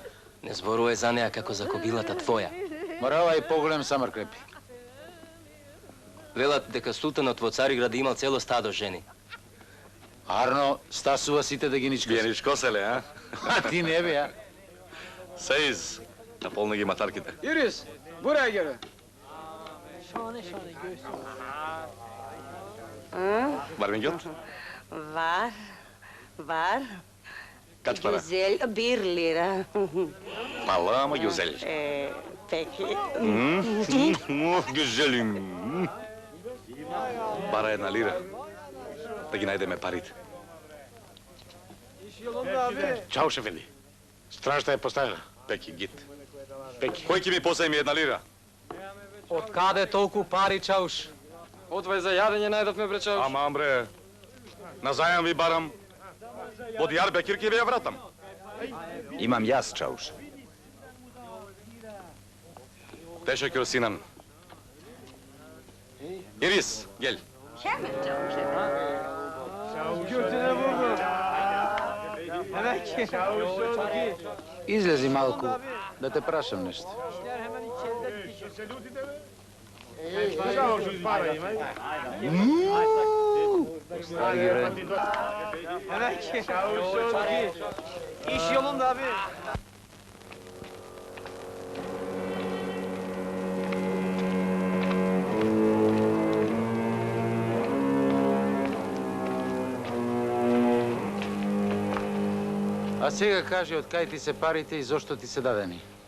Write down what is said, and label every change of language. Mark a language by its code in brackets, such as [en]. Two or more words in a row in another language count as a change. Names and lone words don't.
[mk] Не зборувај за неа како за кобилата твоја. Мора ова и поголем самар крепи. Велат дека султанот во Цариград имал цело стадо жени. Арно, стасува сите да ги ничкоси. Вие ничкоселе, а? А ти не бе, а? Сеиз. Наполни ги матарките. [tr] Iris, buraya gel. [mk] Барбингјот? [tr] Var. Kaç para? Güzel 1 lira. Pahalı ama güzel. Peki. Güzelim. Bara 1 lira. [mk] Да ги најдеме парите. Чао, шефенди. Стражата е поставена. [tr] Peki, git. Пеки. [mk] Кој ќе ми позајми 1 лира? Од каде толку пари, чауш? Одвај за јадење најдовме, бре, чауш. Ама, бре, на зајам ви барам. Од Јарбекир ќе ви ја вратам. Имам јас, чауш. [tr] Teşekkür Sinan. Iris, gel. [mk] Излези малку, да те прашам нешто. [tr] İş yolunda abi. [mk] А сега кажи од кај ти се парите и зошто ти се дадени.